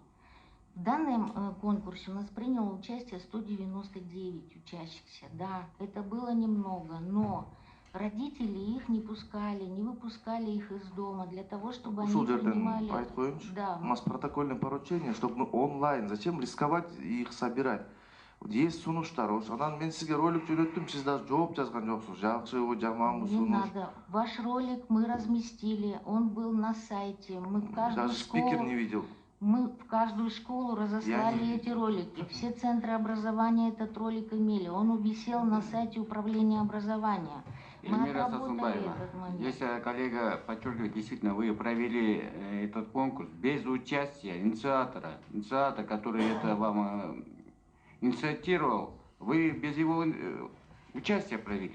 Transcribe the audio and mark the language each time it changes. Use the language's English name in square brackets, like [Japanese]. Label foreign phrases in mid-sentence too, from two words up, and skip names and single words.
[Russian] В данном конкурсе у нас приняло участие 199 учащихся. Да, это было немного, но родители их не пускали, не выпускали их из дома для того, чтобы они принимали... Да. У нас протокольное поручение, чтобы мы онлайн. Зачем рисковать и их собирать? [Kyrgyz] Есть сунуштар. Анан мен сизге ролик жөнөттүм, сиз даже жооп жазган жоксуз. Жакшыбы, жаманбы сунуш? [Russian] Не надо. Ваш ролик мы разместили, он был на сайте. Мы в каждую даже спикер не видел. Мы в каждую школу разослали эти ролики. Все центры образования этот ролик имели. Он висел на сайте управления образования. Эльмира Сансызбаевна, если коллега подчеркивает, действительно, вы провели этот конкурс без участия инициатора, который это вам инициировал, вы без его участия провели.